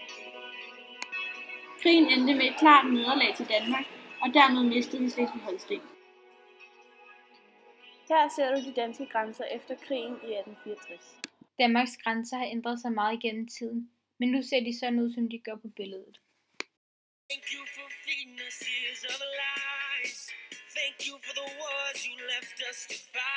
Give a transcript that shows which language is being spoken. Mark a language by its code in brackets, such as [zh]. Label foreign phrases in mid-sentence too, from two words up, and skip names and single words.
[da] Krigen endte med et klart nederlag til Danmark, og dermed mistede Slesvig-Holsten. Her ser du de danske grænser efter krigen i 1864. Danmarks grænser har ændret sig meget gennem tiden, men nu ser de sådan ud, som de gør på billedet. [en] Thank you for feeding us years of lies. Thank you for the wars you left us to